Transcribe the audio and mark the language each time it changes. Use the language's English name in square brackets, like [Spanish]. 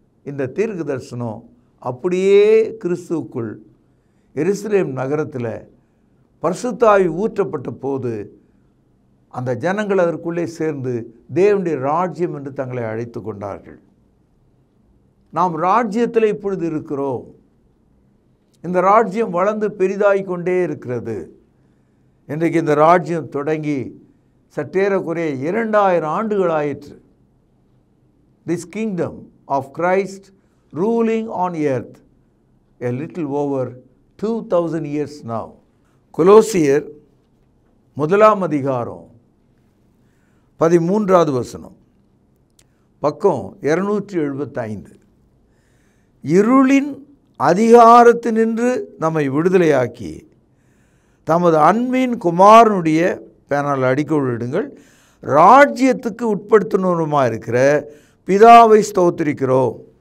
[Tamil] இந்த தீர்க்க தரிசனம் அப்படியே கிறிஸ்துவுக்குள் எருசலேம் நகரத்தில் பரிசுத்த ஆவி ஊற்றப்பட்ட போது அந்த ஜனங்கள் அதற்குள்ளே சேர்ந்து தேவனுடைய ராஜ்யம் என்று தங்களை அழைத்து கொண்டார்கள். நாம் ராஜ்யத்தில் இப்பொழுது இருக்கிறோம். இந்த ராஜ்யம் வளர்ந்து பெரிதாகி கொண்டே இருக்கிறது. இன்றைக்கு இந்த ராஜ்யம் தொடங்கி சற்றேறக்குறைய 2000 ஆண்டுகள் ஆயிற்று. [English] This kingdom of Christ ruling on earth a little over 2000 years now. [Tamil] கொலோசியர் 1ஆம் அதிகாரம் 13வது வசனம், பக்கம் 275. இருளின் அதிகாரத்தினின்று நம்மை விடுதலையாக்கி தமது அன்பின் குமாரனுடைய பேனால் அடிக்கொள்ளிடுங்கள் ராஜ்யத்துக்கு உட்படுத்தினருமாக இருக்கிற பிதாவை ஸ்தோத்திரிக்கிறோம்.